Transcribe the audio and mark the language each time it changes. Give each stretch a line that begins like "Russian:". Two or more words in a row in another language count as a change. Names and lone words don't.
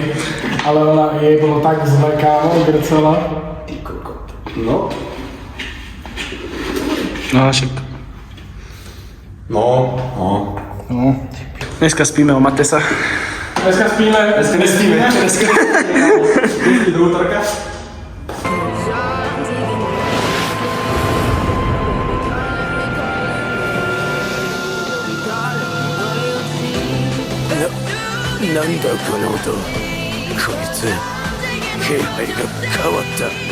Slovak: Ale ona, jej bolo tak zle, kámo, grcela. Ty kokot. No. No však. No. No. Dneska spíme o Matesa. Dneska spíme. Dneska do útorka.
Japanese: なんだこの音、こいつ気配が変わった。